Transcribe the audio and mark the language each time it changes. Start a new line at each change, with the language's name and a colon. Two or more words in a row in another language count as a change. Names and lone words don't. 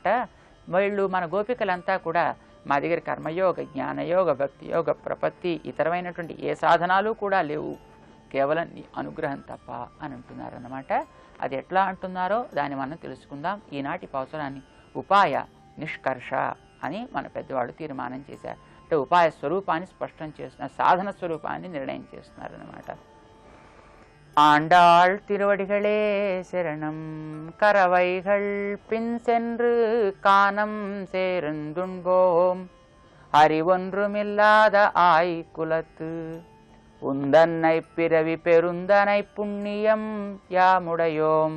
Telugu: వీళ్ళు మన గోపికలంతా కూడా మా దగ్గర కర్మయోగ, జ్ఞానయోగ, భక్తియోగ, ప్రపత్తి, ఇతరమైనటువంటి ఏ సాధనాలు కూడా లేవు, కేవలం నీ అనుగ్రహం తప్ప అని అంటున్నారన్నమాట. అది ఎట్లా అంటున్నారో దాన్ని మనం తెలుసుకుందాం. ఈనాటి పాసురాన్ని ఉపాయ నిష్కర్ష అని మన పెద్దవాళ్ళు తీర్మానం చేశారు. అంటే ఉపాయ స్వరూపాన్ని స్పష్టం చేస్తున్నారు, సాధన స్వరూపాన్ని నిర్ణయం చేస్తున్నారన్నమాట.
Tamil: ஆண்டாள் திருவடிகளே சரணம். கரவைகள் பின் சென்று காணம் சேர்ந்துண்போம். அறிவொன்றுமில்லாத ஆய்குலத்து உந்தன்னை பிறவி பெருந்தனை புண்ணியம் யாமுடையோம்.